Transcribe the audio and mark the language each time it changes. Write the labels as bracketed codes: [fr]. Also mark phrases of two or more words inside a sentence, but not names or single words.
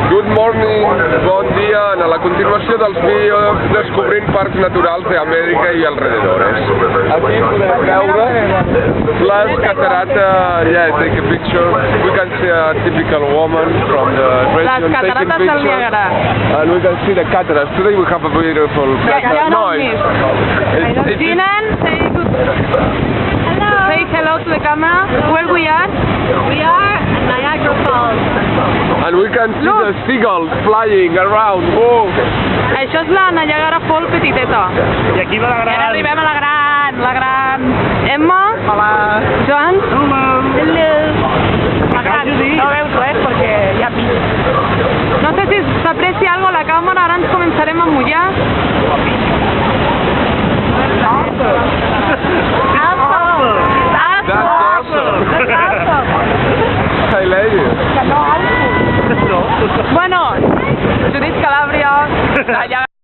[en] Good morning, [ca] bon dia. A la continuació dels vídeos descobrint parcs naturals d'Amèrica i alrededores. Aquí podem veure les catarates. [en] Yeah, take a picture. We can see a typical woman from the region taking pictures. And we can see the cataracts. Today we have a beautiful noise. Jinan, say hello to the camera. Where we are? We are at Niagara Falls. And we can see the seagulls flying around. Whoa. [ca] Això és la Niagara Falls petiteta. I aquí va la gran. I ara arribem a la gran. Emma. Hola. Joan. [en] Hello. Hello. [ca] No veus res perquè hi ha pis. No sé si s'aprecia algo a la càmera, ara ens començarem a mullar. [en] That's awesome. I like it. [ca] Bueno, Judit Calàbria, Niagara